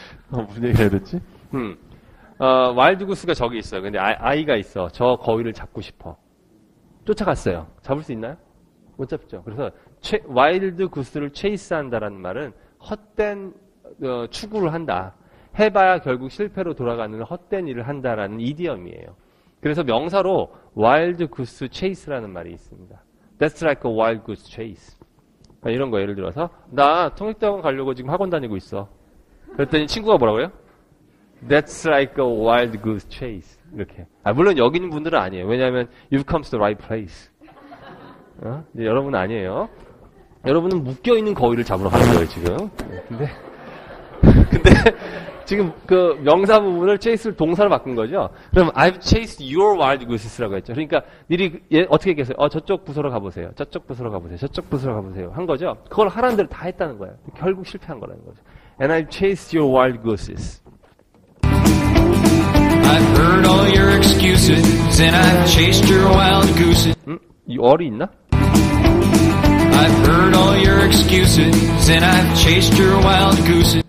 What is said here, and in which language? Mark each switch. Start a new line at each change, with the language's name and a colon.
Korean: 무슨 얘기를 해야 됐지? 와일드 구스가 저기 있어요. 근데 아이가 있어. 저 거위를 잡고 싶어. 쫓아갔어요. 잡을 수 있나요? 못 잡죠. 그래서 와일드 구스를 체이스한다라는 말은 헛된 추구를 한다. 해봐야 결국 실패로 돌아가는 헛된 일을 한다라는 이디엄이에요. 그래서 명사로 wild goose chase라는 말이 있습니다.
English: That's like a wild goose chase.
Korean: 이런 거 예를 들어서 나 통역대학원 가려고 지금 학원 다니고 있어. 그랬더니 친구가 뭐라고요?
English: That's like a wild goose chase.
Korean: 이렇게. 물론 여기 있는 분들은 아니에요.
English: 왜냐하면 you've come to the right place.
Korean: 이제 여러분은 아니에요. 여러분은 묶여있는 거위를 잡으러 가는 거예요, 지금. 근데 지금 그 명사 부분을 chase를 동사로 바꾼 거죠. 그럼
English: I've chased your wild gooses
Korean: 라고 했죠. 그러니까 니리 어떻게 얘기했어요? 저쪽 부서로 가보세요. 저쪽 부서로 가보세요. 저쪽 부서로 가보세요. 한 거죠. 그걸 하라는 대로 다 했다는 거예요. 결국 실패한 거라는 거죠.
English: And I've chased your wild gooses. I've heard all your excuses and I've chased your wild gooses.
Korean: 이 얼이 있나?
English: I've heard all your excuses and I've chased your wild gooses.